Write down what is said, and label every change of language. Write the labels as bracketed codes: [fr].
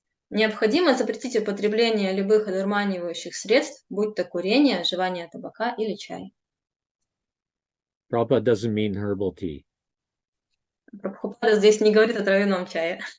[ru] Необходимо запретить употребление любых одурманивающих средств, будь то курение, жевание табака или чай. [en] Prabhupada doesn't mean herbal tea. [ru] Прабхупада здесь не говорит о травяном чае.